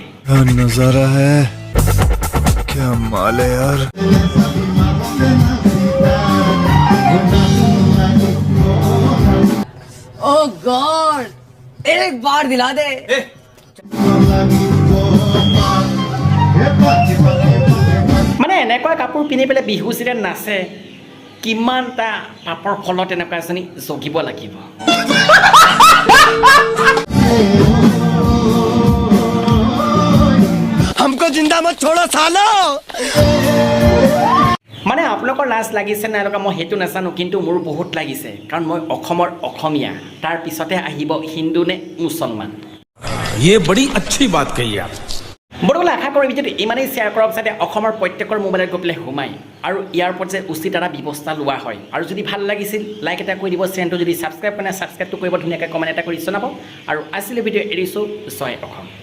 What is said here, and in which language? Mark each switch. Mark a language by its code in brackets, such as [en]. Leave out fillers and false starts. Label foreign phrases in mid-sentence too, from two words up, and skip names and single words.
[hi] नजारा है क्या माल है यार [en] Oh God [hi] एक बार दिला दे [as] মানে এনেকুৱা কাপোৰ পিন্ধি পেলাই বিহু যেতিয়া নাচে কিমানটা পাপৰ ফলত এনেকুৱা এজনী জগিব লাগিব [hi] हमको जिंदा मत छोड़ो सालो [as] মানে আপোনালোকৰ লাজ লাগিছে নাই লগা মই সেইটো নাজানো কিন্তু মোৰ বহুত লাগিছে কাৰণ মই অসমৰ অসমীয়া তাৰ পিছতে আহিব হিন্দু নে মুছলমান [hi] ये बड़ी अच्छी बात कही आप [as] বৰ্তমান আশা কৰি ভিডিঅ'টো ইমানেই শ্বেয়াৰ কৰক যাতে অসমৰ প্ৰত্যেকৰ মোবাইলত গৈ পেলাই সোমায় আৰু ইয়াৰ ওপৰত যে উচিত এটা ব্যৱস্থা লোৱা হয় আৰু যদি ভাল লাগিছিল লাইক এটা কৰি দিব চেনেলটো যদি ছাবস্ক্ৰাইব কৰে ছাবস্ক্ৰাইবটো কৰিব ধুনীয়াকৈ কমেণ্ট এটা কৰি জনাব আৰু আজিলৈ ভিডিঅ' এৰিছোঁ জয় অসম